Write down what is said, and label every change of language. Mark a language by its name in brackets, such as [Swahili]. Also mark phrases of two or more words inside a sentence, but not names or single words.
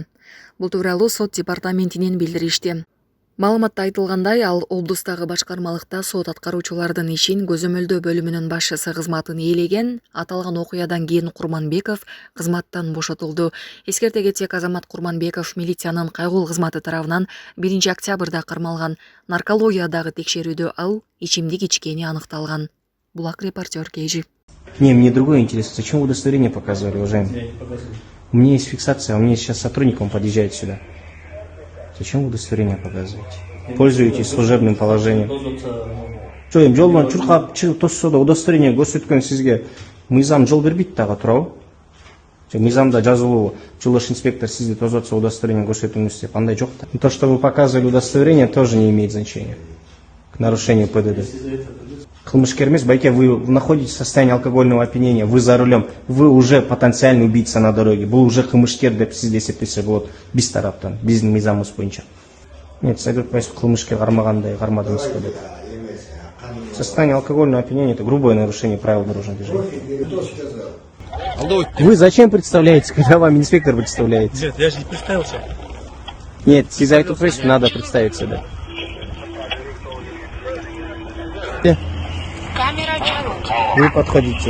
[Kyrgyz] Бул тууралуу сот департаментинен билдиришти. Маалыматта айтылгандай, ал облустагы башкармалыкта сот аткаруучулардын ишин көзөмөлдөө бөлүмүнүн башчысы кызматын ээлеген. Аталган окуядан кийин Курманбеков кызматтан бошотулду. Эскерте кетсек, Азамат Курманбеков милициянын кайгыл кызматы тарабынан 1 октябрда кармалган. Наркологиядагы текшерүүдө ал ичимдик ичкени аныкталган. Булак репортер Кейжи. [Russian] Не, мне другое интересно. Зачем вы удостоверение показывали, уважаемый? У меня есть фиксация, у меня сейчас сотрудник, он подъезжает сюда. Зачем вы удостоверение показываете? Пользуетесь служебным положением. Что им [Kyrgyz] жолдан чуркап тоссо да удостоверение көрсөткөн сизге мыйзам жол бербейт дагы туурабы? Мыйзамда жазылуу жолдош инспектор сизди тозотсо удостоверение көрсөтүңүз деп андай жок да. [Russian] То, что вы показывали удостоверение, тоже не имеет значения к нарушению ПДД. [Kyrgyz] Кылмышкер эмес, байке, [Russian] вы находитесь в состоянии алкогольного опьянения, вы за рулем, вы уже потенциальный убийца на дороге, вы уже [Kyrgyz] кылмышкер деп сизди эсептесе болот биз тараптан, биздин мыйзамыбыз боюнча. [Russian] Нет, согласен, [Kyrgyz] кылмышкер кармагандай кармадыңызбы деп. [Russian] Состояние алкогольного опьянения — это грубое нарушение правил дорожного движения. Вы зачем представляете, когда вам инспектор представляет? Нет, я же не представился. Нет, из-за этого надо представиться, да. Вы подходите.